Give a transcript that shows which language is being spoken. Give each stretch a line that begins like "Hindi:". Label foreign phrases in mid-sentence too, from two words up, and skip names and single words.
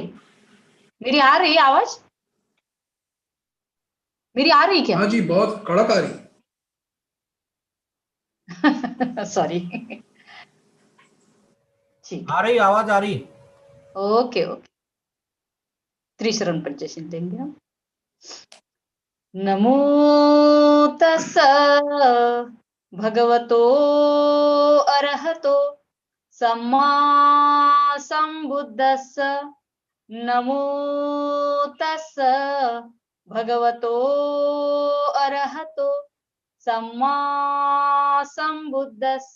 Hindi: मेरी आ रही आवाज? मेरी आ रही क्या? हाँ जी, बहुत कड़क आ रही। सॉरी। ठीक, आ रही आवाज आ रही।
English: OK OK.
Hindi: त्रिशरण पंचशील देंगे हम।
Pali: नमो तस्स भगवतो अरहतो सम्मा संबुद्धस्स। नमो तस्स भगवतो अरहतो सम्मा संबुद्धस्स।